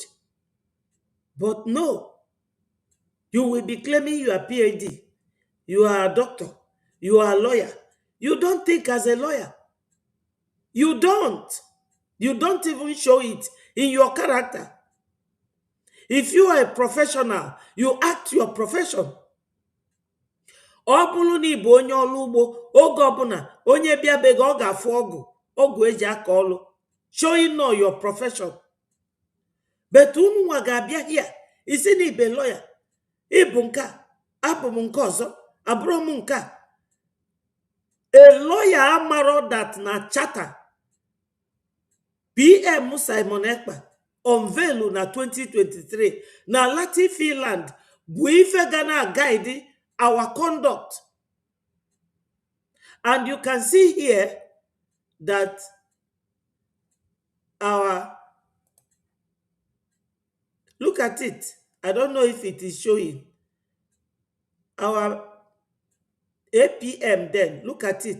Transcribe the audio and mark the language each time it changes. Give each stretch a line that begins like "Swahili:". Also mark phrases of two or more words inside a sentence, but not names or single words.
English: But no, you will be claiming you are PhD, you are a doctor, you are a lawyer. You don't think as a lawyer. You don't. You don't even show it in your character. If you are a professional, you act your profession.
Igbo: Ọ bụrụ na ịbụ onye ọrụ ugbo, oge ọbụla onye bịa be gị ọ ga-afụ ọgụ eji aka ọrụ,
English: showing know your profession.
Igbo: But unu nwa ga-abịa here, isi na ibe lawyer, ịbụ nke a, abụ m nke ọzọ, abụrụ m nke a.
English: A lawyer
Igbo: amaro that na charter PM Simon Ekpa unveil na 2023 na Latin Finland bụ ife ga na
English: guide our conduct. And you can see here that look at it. I don't know if it is showing. Our APM then, look at it.